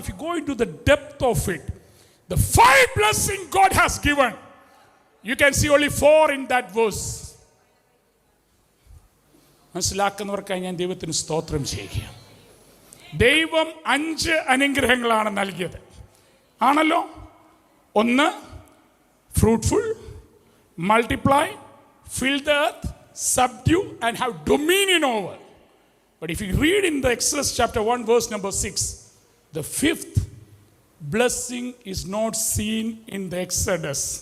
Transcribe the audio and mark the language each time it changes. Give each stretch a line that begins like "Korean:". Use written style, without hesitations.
English: If you go into the depth of it, the 5 blessings God has given, you can see only 4 in that verse.
Malayalam: മനസ്സിലാക്കുന്നവർക്കായി ഞാൻ ദൈവത്തിന് സ്തോത്രം ചെയ്യുക. ദൈവം 5 അനുഗ്രഹങ്ങളാണ് നൽകിയത്, ആണല്ലോ.
English: 1, fruitful, multiply, fill the earth, subdue and have dominion over. But if you read in the Exodus chapter 1 verse number 6, the 5th blessing is not seen in the Exodus.